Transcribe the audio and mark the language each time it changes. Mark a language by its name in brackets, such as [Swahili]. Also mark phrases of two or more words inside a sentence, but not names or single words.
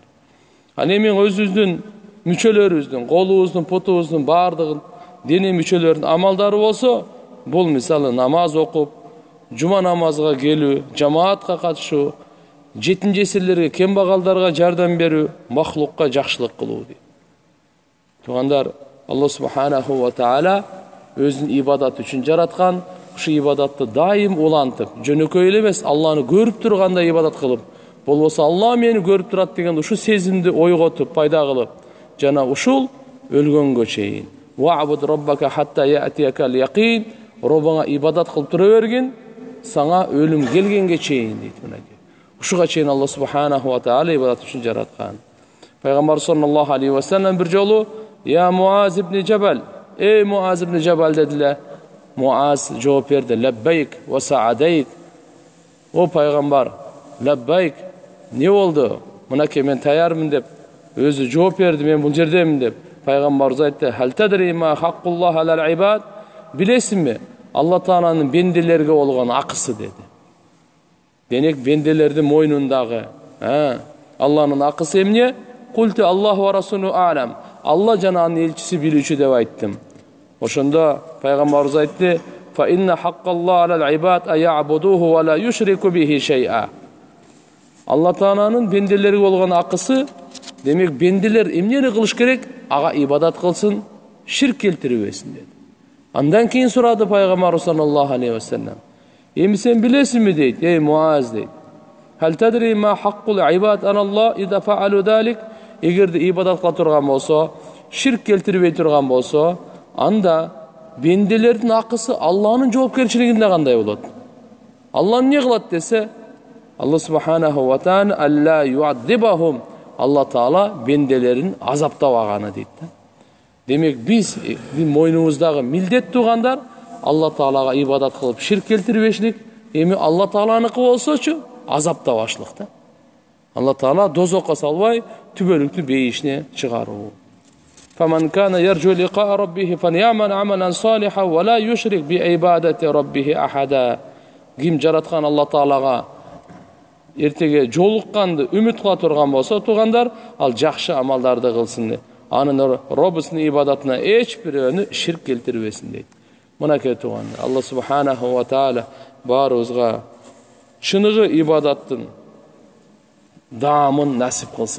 [Kyrgyz] Ал эми өзүбүздүн мүчөлөрүбүздүн, колубуздун, путубуздун бардыгын дене мүчөлөрүнүн амалдары болсо, бул мисалы намаз окуп, жума намазга келүү, жамаатка катышуу, жетим жесирлерге, кембагалдарга жардам берүү, махлукка жакшылык кылуу дейт. Туугандар, [Arabic] الله سبحانه وتعالى [Kyrgyz] өзүнүн ибадаты үчүн жараткан, ушу ибадатты дайым улантып, жөнөкөй эле эмес, Алланы көрүп тургандай ибадат кылып, болбосо Алла мени көрүп турат деген ушу сезимди ойготуп, пайда кылып, жана ушул өлгөнгө чейин. [Arabic] واعبد ربك حتى يأتيك اليقين, [Kyrgyz] Роббаңа ибадат кылып тура бергин, саңа өлүм келгенге чейин дейт. Ушуга чейин [Arabic] الله سبحانه وتعالى [Kyrgyz] ибадат үчүн жараткан. Пайгамбар [Arabic] صلى الله عليه وسلم [Kyrgyz] бир жолу «Я Муаз ибн Жабал, эй Муаз ибн Жабал» дедилер. Муаз жооп берди: [Arabic] «لبيك وسعديك». [Kyrgyz] О пайгамбар, лаббайк, не болду? Мынакей мен таярмын деп өзү жооп берди, мен бул жердемин деп. Пайгамбарыбыз айтты: [Arabic] «هل تدري ما حق الله على العباد?» [Kyrgyz] Билесиңби, Алла Тааланын бенделерге болгон акысы деди. Демек бенделердин мойнундагы, Алланын акысы эмне? [Arabic] قلت الله ورسوله أعلم. [Kyrgyz] Алла жана анын элчиси билүүчү деп айттым. Ошондо пайгамбарыбыз айтты: [Arabic] «فإن حق الله على العباد أن يعبدوه ولا يشركوا به شيئا». [Kyrgyz] Алла Тааланын бенделерге болгон акысы, демек бенделер эмнени кылыш керек? Ага ибадат кылсын, ширк келтирбесин деди. Андан кийин сурады пайгамбар [Arabic] صلى الله عليه وسلم: [Kyrgyz] «Эми сен билесиңби?» дейт. «Эй Муаз» дейт. [Arabic] «هل تدري ما حق العباد على الله إذا فعلوا ذلك?» [Kyrgyz] Эгерде ибадат кыла турган болсо, ширк келтирбей турган болсо, анда бенделердин акысы Алланын жоопкерчилигинде кандай болот? Алла эмне кылат десе, Алла [Arabic] سبحانه وتعالى ألا يعذبهم, [Kyrgyz] Алла Таала бенделерин азаптабаганы дейт. Демек биз мойнубуздагы милдет туугандар Алла Таалага ибадат кылып ширк келтирбешлик, эми Алла Тааланыкы болсочу азаптабашлык да. Алла Таала дозокко салбай, түбөлүктү бейишине чыгаруу. [Arabic] فمن كان يرجو لقاء ربه فليعمل عملا صالحا ولا يشرك بعبادة ربه أحدا. [Kyrgyz] Ким жараткан Алла Таалага эртеге жолукканды үмүт кыла турган болсо, туугандар, ал жакшы амалдарды кылсын. Анын Роббусунун ибадатына эч бирөөнү ширк келтирбесин дейт. Мынакей туугандар, Алла [Arabic] سبحانه وتعالى [Kyrgyz] баарыбызга чыныгы ибадаттын даамын насип кылсын.